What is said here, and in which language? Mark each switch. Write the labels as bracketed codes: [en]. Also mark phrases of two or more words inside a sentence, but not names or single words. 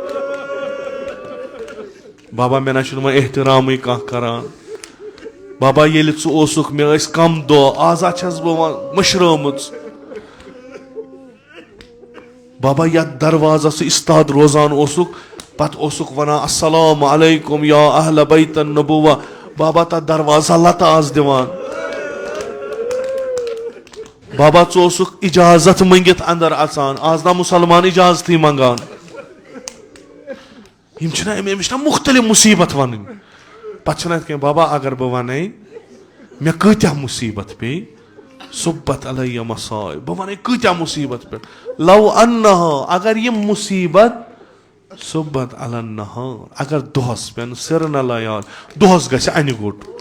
[ks] بابا مےٚ نہ چھُنہٕ وۄنۍ احترامٕے کانٛہہ کران بابا ییٚلہِ ژٕ اوسُکھ مےٚ ٲسۍ کم دۄہ آزا چھس بہٕ وۄنۍ مٔشرٲمٕژ بابا یتھ دروازس استاد روزان اوسُکھ پتہٕ اوسُکھ ونان [ar] السلام علیکم یا اہل بیت النبوہ [ks] بابا تتھ دروازہ لتہٕ آز دِوان بابا ژٕ اوسُکھ اجازت منٛگِتھ اندر اژان آز نا مُسلمان اجازتٕے منٛگان یِم چھِنہ أمِس چھِنہ مُختٔلِف مُصیبت وَنٕنۍ پتہٕ چھِنہ یِتھ کٔنۍ بابا اگر بہٕ ونے مےٚ کۭتیاہ مُصیبت پیٚیہِ [ar] صُبحت علیہ مصائب [ks] بہٕ ونے کۭتیاہ مُصیبت پٮ۪ٹھ لو انہا اگر یِم مُصیبت [ar] صُبحت علی النہار [ks] اگر دۄہس پٮ۪ن سِرن علیان دۄہس گژھِ انہِ گوٚٹ